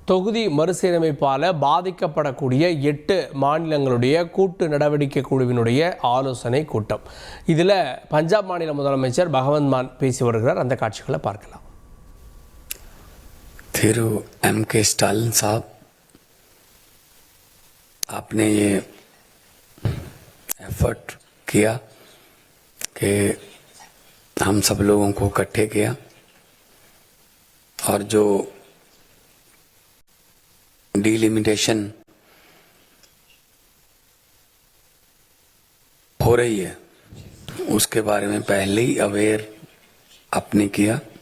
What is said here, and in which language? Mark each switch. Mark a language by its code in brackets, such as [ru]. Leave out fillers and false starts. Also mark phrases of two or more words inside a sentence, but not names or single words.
[ta] தொகுதி மறுசீரமைப்பால் பாதிக்கப்படக்கூடிய 8 மாநிலங்களுடைய கூட்டு நடவடிக்கை குழுவினுடைய ஆலோசனை கூட்டம். இதில் பஞ்சாப் மாநில முதலமைச்சர் பகவந்த் மான் பேசி வருகிறார். அந்த காட்சிகளை பார்க்கலாம். [hi] थिरु M.K. स्टालिन साहब, आपने ये एफर्ट किया कि हम सब लोगों को इकट्ठे किया और जो डिलिमिटेशन हो रही है उसके बारे में पहले ही अवेयर आपने किया.